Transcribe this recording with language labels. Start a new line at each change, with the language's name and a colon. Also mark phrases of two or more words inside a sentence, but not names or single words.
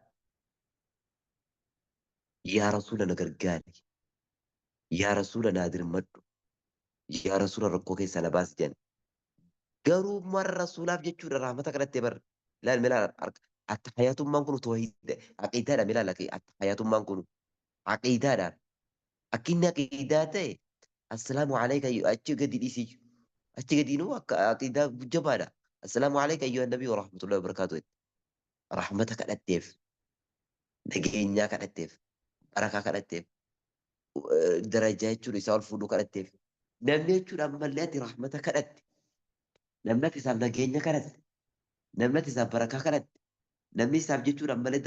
Oromo: yaa rasuula na gargaari yaa rasuula naa dirmadhu yaa rasuula rakkoo keessaa na baasi jedhan garuu marra rasuulaaf jechuudha rahmata kadhattee bar ilaal milaal attahayaatummaan kun toohida aqiidaadha milaal attahayaatummaan kun aqiidaadha akkinni aqiidaa ta'e
Arabic: السلام عليك
Oromo: achi gadi dhiisii achi gadi nuu akka aqiidaa jabaadha
Arabic: السلام عليك أيها النبي ورحمة الله وبركاته
Oromo: rahmata kadhatteef nageenyaa kadhatteef barakaa kadhatteef darajaa jechuudha isaa ol fuudhuu kadhatteef namni jechuudha ammallee ati rahmata kadhatte namni ati isaaf nageenya kadhatte namni ati isaaf barakaa kadhatte namni isaaf jechuudha ammallee